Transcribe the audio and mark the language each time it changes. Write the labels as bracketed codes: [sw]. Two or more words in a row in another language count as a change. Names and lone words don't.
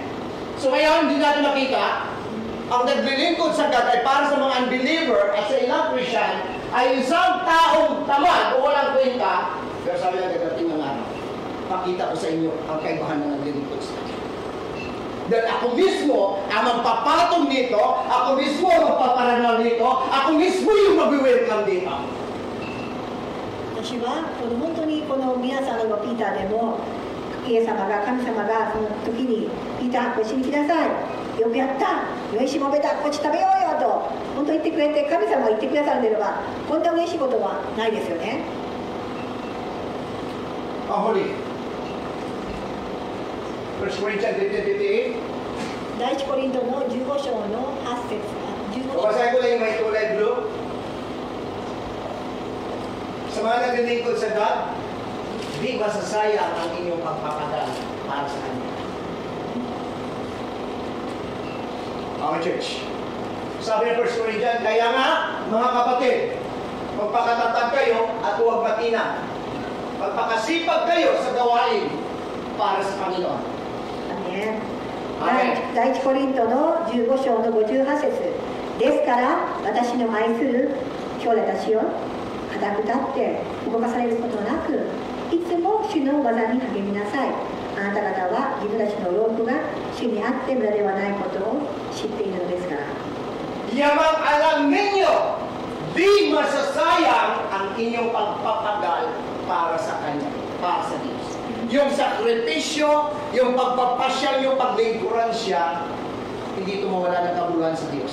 [tl] So ngayon, hindi natin makita, ang naglilingkod sa God ay para sa mga unbeliever at sa ilang Christian ay isang taong tamad o walang kwenta. Pero sabi ng dadating ng araw, pakita ko sa inyo ang kaibahan ng naglilingkod sa God. Dahil ako mismo ang magpapatong nito, ako mismo ang magpaparangal nito, ako mismo yung mag-welcome dito. [ja] 私はこの本当にこの皆さんがピーターでもイエス様が神様がその時にピーターこっちに来なさいよくやったよいしもべだこっち食べようよと本当に言ってくれて神様が言ってくださるんであればこんな嬉しいことはないですよね。 [tl] Huli. 1 Corinthians 15:58. [ja] 第一コリントの15章の8節15章 [tl] Babasahin ko lang yung may kulay blue. Sa mga naglilingkod sa God, di masasayang ang inyong pagpapadal para sa Kanya. [en] Okay, church. [tl] Sabi ng 1 Corinthians, kaya nga, mga kapatid, magpakatatag kayo at huwag matina. Magpakasipag kayo sa gawain para sa Panginoon. Amen. Amen. [ja] 第一コリントの15章の58節ですから私の愛する兄弟たちよ固く立って動かされることなくいつも主の技に励みなさい。あなた方は自分たちの労苦が主にあって無駄ではないことを知っているのですから。 [tl] Yamang alam ninyo, di masasayang ang inyong pagpapagal para sa Kanya, para sa Diyos. Yung sakripisyo, yung pagpapasyal, yung paglingkuran siya, hindi ito mawala ng kabuluhan sa Diyos.